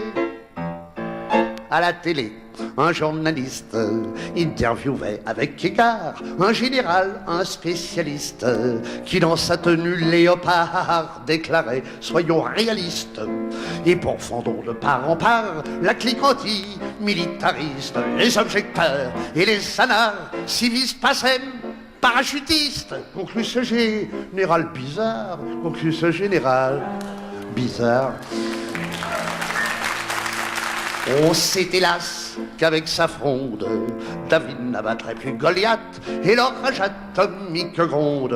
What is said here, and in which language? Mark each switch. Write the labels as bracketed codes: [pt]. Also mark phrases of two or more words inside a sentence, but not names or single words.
[fr] À la télé, un journaliste interviewait avec égard un général, un spécialiste, qui dans sa tenue léopard déclarait « Soyons réalistes ». Et pourfendons de part en part la clique anti-militariste, les objecteurs et les anards, [la] civis pacem, [fr] parachutistes. Conclut ce général bizarre, conclut ce général bizarre. On sait hélas qu'avec sa fronde, David n'abattrait plus Goliath, et l'orage atomique gronde.